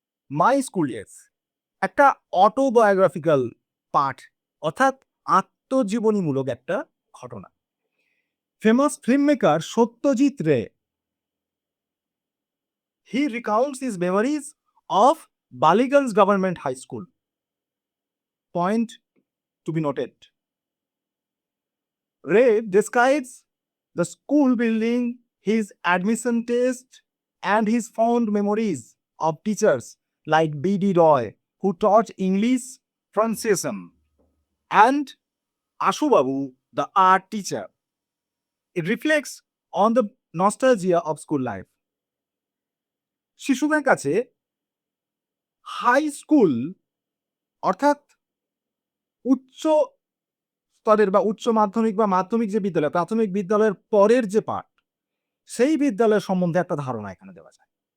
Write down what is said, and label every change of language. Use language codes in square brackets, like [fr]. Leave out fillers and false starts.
[bn] My school days. একটা autobiographical পাঠ, অর্থাৎ আত্মজীবনীমূলক একটা ঘটনা। [en] Famous film maker Satyajit Ray, he recounts his memories of Ballygunge government high school. Point to be noted, Ray describes the school building, his admission test, and his fond memories of teachers like B.D. Roy, who taught English pronunciation, and Ashu Babu, the art teacher. It reflects on the nostalgia of school life. [bn] শিশুদের কাছে high school অর্থাৎ উচ্চ স্তরের বা উচ্চ মাধ্যমিক বা মাধ্যমিক যে বিদ্যালয়, প্রাথমিক বিদ্যালয়ের পরের যে পাঠ, সেই বিদ্যালয়ের সম্বন্ধে একটা ধারণা এখানে দেওয়া যায়।